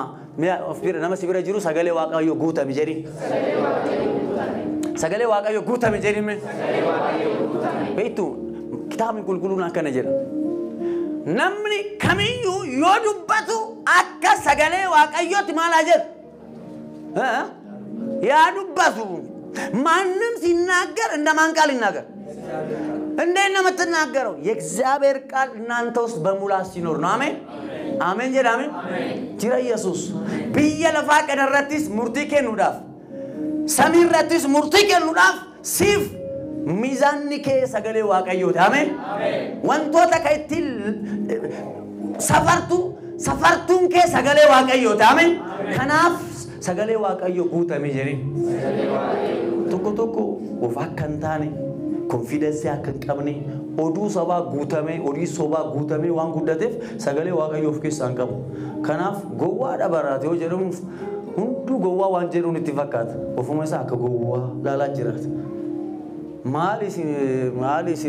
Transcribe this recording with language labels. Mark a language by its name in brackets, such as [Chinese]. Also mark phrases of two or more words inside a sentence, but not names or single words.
[Oromo] mee of bira nama si bira jiru sagalee waaqayyoo guutami jedhi sagalee waaqayyoo guutami jedhi mee beektu kitaabni qulqulluun akkana jedha namni kamiyyuu yoo dubbatu akka sagalee waaqayyootti maal haa jedhu yaa dubbatu [Amharic] ማንም ሲናገር እንደማን ቃል ይናገር እንዴት ነው የምትናገረው? የእግዚአብሔር ቃል እናንተ ውስጥ በሙላት ሲኖር ነው። [Oromo] አሜን አሜን ጀዳ አሜን ጅራ ኢየሱስ ቢየለፋ ቀደረቲስ ሙርቲኬኑዳፍ ሰሚረቲስ ሙርቲኬኑዳፍ ሲፍ ሚዛንኬ ሰገሌ ዋቀዮት አሜን ወንቶታ ከይቲል ሰፈርቱንኬ ሰገሌ ዋቀዮት አሜን ከናፍ ሰገሌ ዋቀዮ ጉተሜ ጀሪ tokko of akkan taane confidence akkan qabne oduu sabaa guutame odii sobaa guutame waan guddateef sagalee waaqayyoo of keessaa qabu kanaaf gowwaa dhabaraate yoo jedhamu hundu gowwaa waan jedhuun itti fakkaata ofuma isaa akka gowwaa laalaa jiraata maali isin